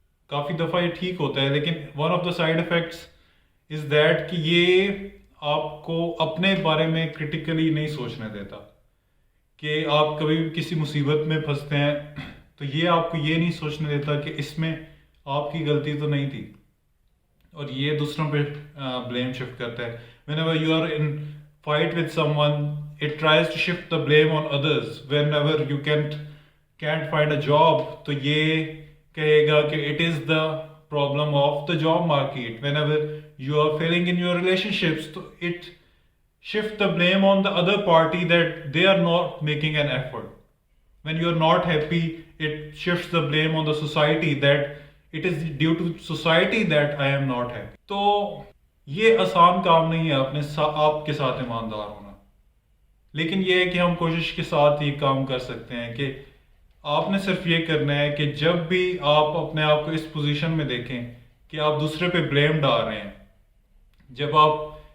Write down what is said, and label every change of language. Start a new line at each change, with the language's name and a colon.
Hindi: काफ़ी दफ़ा ये ठीक होता है, लेकिन
English: one of the side effects is that
Hindi: कि ये आपको अपने बारे में क्रिटिकली नहीं सोचने देता। कि आप कभी भी किसी मुसीबत में फंसते हैं तो ये आपको ये नहीं सोचने देता कि इसमें आपकी गलती तो नहीं थी, और ये दूसरों पे ब्लेम शिफ्ट करता है।
English: whenever you are in fight with someone, it tries to shift the blame on others. whenever you can't find a job,
Hindi: तो ये कहेगा कि
English: it is the problem of the job market. whenever you are failing in your relationships, तो it shift the blame on the other party that they are not making an effort. When you are not happy, it shifts the blame on the society that it is due to society that I am not happy.
Hindi: तो ये आसान काम नहीं है आपके साथ ईमानदार होना, लेकिन ये है कि हम कोशिश के साथ ये काम कर सकते हैं कि आपने सिर्फ ये करना है कि जब भी आप अपने आप को इस पोजीशन में देखें कि आप दूसरे पे ब्लेम डाल रहे हैं, जब आप